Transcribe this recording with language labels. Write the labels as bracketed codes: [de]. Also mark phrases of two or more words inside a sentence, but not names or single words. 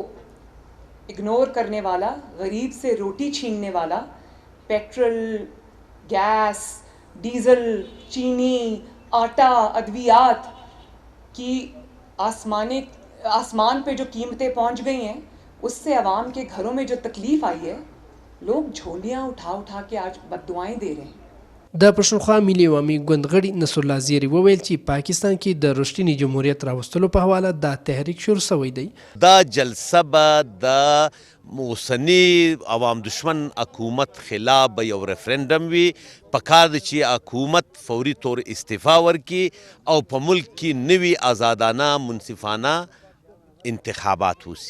[ur] اگنور کرنے والا، غریب سے روٹی چھیننے والا، پیٹرول، گیس، ڈیزل، چینی، آٹا، ادویات کی آسمان پہ جو قیمتیں پہنچ گئی ہیں، اس سے عوام کے گھروں میں جو تکلیف آئی ہے، لوگ جھولیاں اٹھا اٹھا کے آج بددعائیں دے رہے ہیں. [ps] د پښتونخوا ملي عوامي ګوند غړي نصر الله زیری وویل چې پاکستان کې د رښتیني جمهوریت راوستلو په حواله دا تحریک شروع شوی دی. دا جلسه به د اوسني عوام دشمن حکومت خلاف به یو ریفرنډم وي. پکار دی چې حکومت فوري طور استعفا ورکړي او په ملک کې نوي آزادانه منصفانه انتخابات وشي.